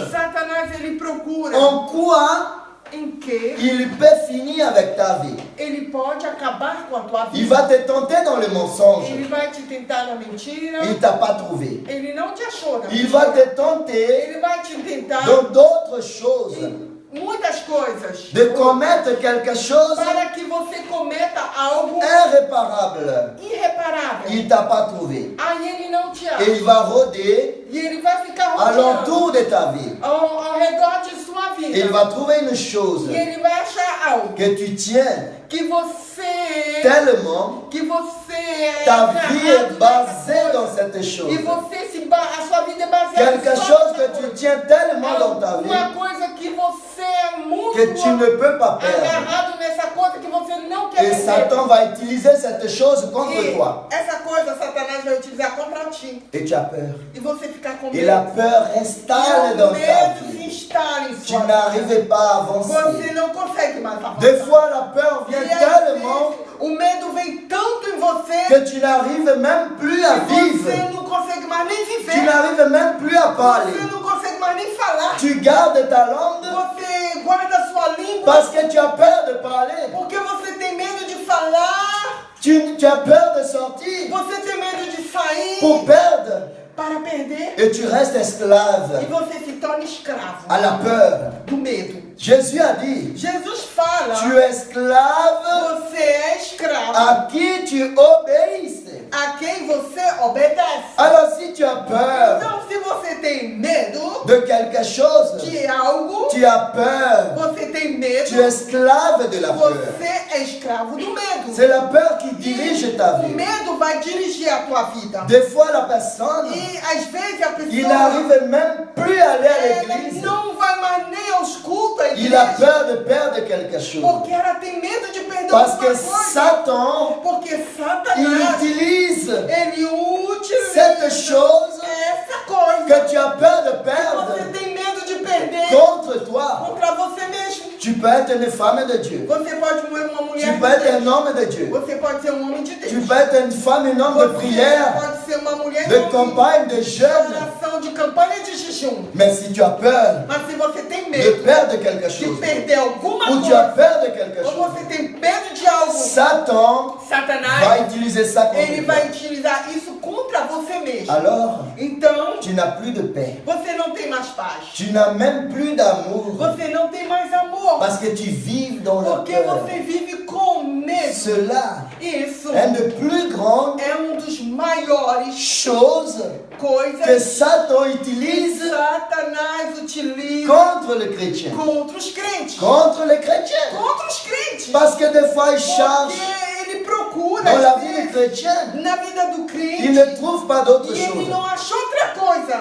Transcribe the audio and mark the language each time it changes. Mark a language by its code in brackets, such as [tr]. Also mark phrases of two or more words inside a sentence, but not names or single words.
[pt] Satanás ele procura [fr] en quoi [pt] em que [fr] il peut finir avec ta vie. [pt] ele pode acabar com a tua [fr] Il [pt] vida. [fr] va te tenter dans le mensonge. [pt] Ele vai te tentar na mentira. [fr] Il ne t'a pas trouvé. [pt] Ele não te achou na [fr] Il va [pt] mentira. [fr] te tenter [pt] Ele vai te tentar [fr] dans d'autres choses. [pt] em muitas coisas. [fr] De commettre quelque chose [pt] Para que você cometa algo [fr] irréparable. [pt] irreparável. [fr] Il ne t'a pas trouvé. [pt] Aí ele não te [fr] Et [pt] acha. [fr] il va rôder [pt] E ele vai ficar rodeando [fr] alentour de ta vie. [pt] ao redor de sua vida. [fr] Il va trouver une chose [pt] E ele vai achar algo [fr] que tu tiens [pt] que você [fr] tellement, [pt] que você [fr] ta vie est [pt] agarrado [fr] basée [pt] nessa [fr] dans [pt] coisa. [fr] cette chose. [pt] E você a sua vida é baseada [fr] Quelque [pt] só [fr] chose [pt] nessa [fr] que tu [pt] coisa. [fr] tiens tellement dans ta vie [pt] Uma coisa que você é muito [fr] que tu ne peux pas perdre. [pt] agarrado nessa coisa que você não quer [fr] Et [pt] perder. [fr] Satan va utiliser cette chose contre [pt] E [fr] toi. [pt] essa coisa Satanás vai utilizar contra ti. [fr] Et tu as peur. [pt] E você ficar com [fr] Et [pt] medo. [fr] la peur [pt] E [fr] installe [pt] o [fr] dans ta [pt] medo se [fr] vie. [pt] instala em [fr] Tu [pt] sua vida. [fr] n'arrives pas à [pt] Você [fr] avancer. [pt] não consegue mais avançar. [fr] Des fois, la peur [pt] E [fr] vient [pt] às [fr] tellement [pt] vezes, o medo vem tanto em você [fr] que tu n'arrives même plus à [pt] que você [fr] vivre. [pt] não consegue mais nem [fr] Tu [pt] viver. [fr] n'arrives même plus à parler. [pt] Você não consegue mais nem falar. [fr] Tu gardes ta langue [pt] Você guarda a sua língua [fr] parce que tu as peur de parler. [pt] porque você tem medo de falar. [fr] Tu as peur de sortir [pt] Você tem medo de sair [fr] pour perdre. [pt] para perder. [fr] Et tu restes [pt] E [fr] esclave [pt] você se torna escravo [fr] à la peur. [pt] do medo. [fr] Jésus a dit, [pt] Jesus fala, [fr] tu es esclave [pt] você é escravo [fr] à qui tu obéisses. [pt] a quem você obedece. [fr] Alors si tu as peur [pt] Então, se você tem medo [fr] de quelque chose, [pt] de algo, [fr] tu as peur, [pt] você tem medo, [fr] tu es esclave de la peur. [pt] você é escravo do medo. [fr] C'est la peur qui dirige ta [pt] O [fr] vie. [pt] medo vai dirigir a tua vida. [fr] Des fois la personne, [pt] E às vezes a [fr] il [pt] pessoa [fr] n'arrive même plus à aller à [pt] ela [fr] l'église. [pt] não vai mais nem aos cultos, [fr] à Il a [pt] igreja, [fr] peur de perdre quelque chose. [pt] porque ela tem medo de perder [fr] Parce [pt] alguma [fr] que [pt] coisa. [fr] Satan, [pt] Porque [fr] il [pt] Satanás, [fr] utilise [pt] ele utiliza [fr] cette chose [pt] essa coisa [fr] que tu as peur de [pt] que [fr] perdre [pt] você tem medo de perder [fr] contre toi. [pt] contra você mesmo. [fr] Tu peux être une femme de Dieu. [pt] Você pode ser uma [fr] Tu [pt] mulher [fr] peux [pt] de [fr] être [pt] Deus. [fr] un homme de Dieu. [pt] Você pode ser um homem de Deus. [fr] Tu peux être une femme, un homme de [pt] Você [fr] prière, [pt] pode ser uma mulher [fr] de [pt] homem [fr] campagne, de [pt] de [fr] jeûne. [pt] oração, de campanha de jejum. [fr] Mais si tu as peur [pt] Mas se você tem [fr] de [pt] medo [fr] perdre quelque [pt] de [fr] chose, [pt] perder alguma [fr] ou tu as [pt] coisa, [fr] peur de quelque [pt] ou [fr] chose, [pt] você tem medo de algo, [fr] Satan [pt] Satanás, [fr] va utiliser ça [pt] ele [fr] contre [pt] vai [fr] toi. [pt] utilizar isso contra você mesmo. [fr] Alors, [pt] Então, [fr] tu n'as plus de paix. [pt] você não tem mais paz. [fr] Tu n'as même plus d'amour [pt] Você não tem mais amor. [fr] parce que tu vis dans le [pt] Porque [fr] cœur. [pt] você vive com medo. [fr] Cela [pt] Isso [fr] est de plus grandes [pt] é dos maiores [fr] choses que [pt] coisas [fr] Satan [pt] que [fr] utilise [pt] Satanás utiliza [fr] contre le chrétien, [pt] contra os crentes. [fr] contre les chrétiens. [pt] Contra os crentes. [fr] Parce que des fois, il cherche [pt] Porque ele procura [fr] dans la [pt] às [fr] vie [pt] vezes, [fr] du chrétien, [pt] na vida do crente. [fr] il ne trouve pas d'autre [pt] E ele [fr] chose. [pt] não acha outra coisa.